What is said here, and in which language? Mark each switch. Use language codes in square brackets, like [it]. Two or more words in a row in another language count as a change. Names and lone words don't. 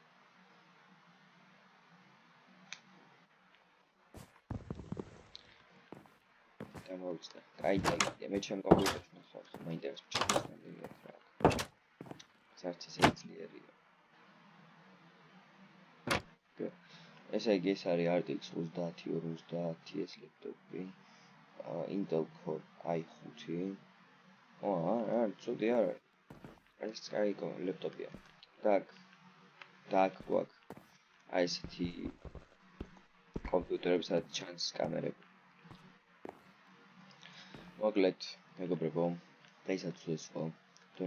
[ka] გამოვიწყდა. კაი, მე ჩემ კომპიუტერში ნახავ, მაინტერესებს ჩემი რა. საერთოდ შეიძლება. ესე იგი ეს არის RTX 3050 ეს ლეპტოპი. Intel Core i5. არა, ცუდი არ არის. ეს კაი ლეპტოპია. Так გვაქვს. აი ესეთი კომპიუტერები, სადაც ჩანს კამერები. მოკლედ, მეგობრებო, დღესაც ეს ხო.